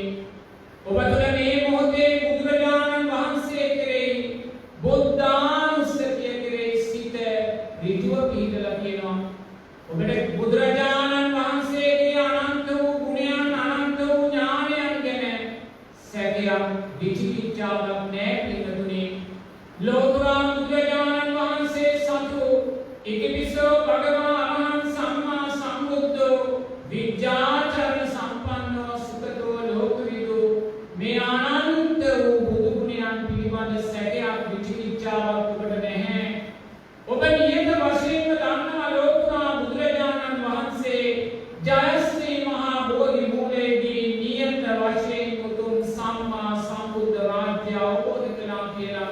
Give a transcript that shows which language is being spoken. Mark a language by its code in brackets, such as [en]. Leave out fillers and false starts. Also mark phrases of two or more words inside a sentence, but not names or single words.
[si] ඔබ තුළ මේ මොහොතේ බුදුරජාණන් වහන්සේ කෙරෙහි බුද්ධානුස්සතිය කෙරෙහි සිත ඍජුව පිහිටලා තියෙනවා. ඔබට බුදුරජාණන් වහන්සේගේ අනන්ත වූ ගුණයන් අනන්ත වූ ඥානයන් ගැන සැකයක් විචිකිච්ඡාවක් නැහැ පින්වතුනි. ලෝතුරා බුදුරජාණන් වහන්සේ සතු [pi] ඉතිපිසෝ භගවා අරහං සම්මා සම්බුද්ධෝ විජ්ජාචරණ සම්පන්නෝ සුඛතෝ ලෝකවිදු [si] මේ අනන්ත වූ බුදු ගුණයන් පිළිබඳ සැකයක් විචිකිච්ඡාවක් ඔබට නැහැ. ඔබ නියත වශයෙන්ම දන්නවා ලෝතුරා බුදුරජාණන් වහන්සේ ජයශ්‍රී මහා බෝධි මූලයේදී නියත වශයෙන් උතුම් සම්මා සම්බුද්ධ රාජ්‍ය අවබෝධ කළා කියලා.